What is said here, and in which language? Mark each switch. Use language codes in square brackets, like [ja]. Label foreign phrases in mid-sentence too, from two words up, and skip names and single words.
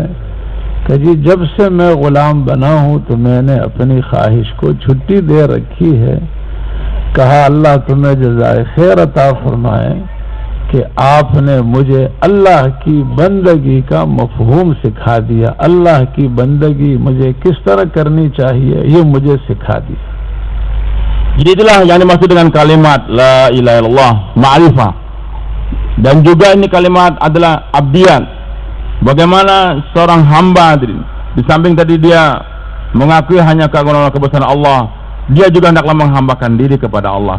[hi] कि जी जब से मैं गुलाम बना हूँ तो मैंने अपनी ख्वाहिश को छुट्टी दे रखी है। कहा अल्लाह तुम्हें जज़ाए खैर अता फरमाए कि आपने मुझे अल्लाह की बंदगी का मफहूम सिखा दिया। अल्लाह की बंदगी मुझे किस तरह करनी चाहिए ये मुझे सिखा दिया। [id] Jadi itulah yang dimaksud dengan kalimat [ar] لا إله إلا الله, [id] ma'rifah. Dan juga ini kalimat adalah abdian. Bagaimana seorang hamba di samping tadi dia mengakui hanya keagungan kebesaran Allah, dia juga hendaklah menghambakan diri kepada Allah.